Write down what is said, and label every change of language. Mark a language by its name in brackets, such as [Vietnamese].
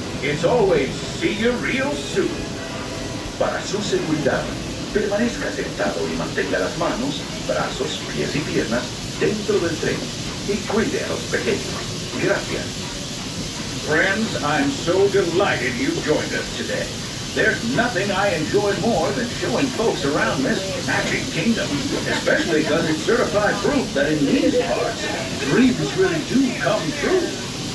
[English] It's always see you real soon. [Spanish] Para su seguridad, permanezca sentado y mantenga las manos, brazos, pies y piernas dentro del tren y cuide a los pequeños. Gracias. [English] Friends, I'm so delighted you joined us today. There's nothing I enjoy more than showing folks around this magic kingdom, especially because it's certified proof that in these parts, dreams really do come true.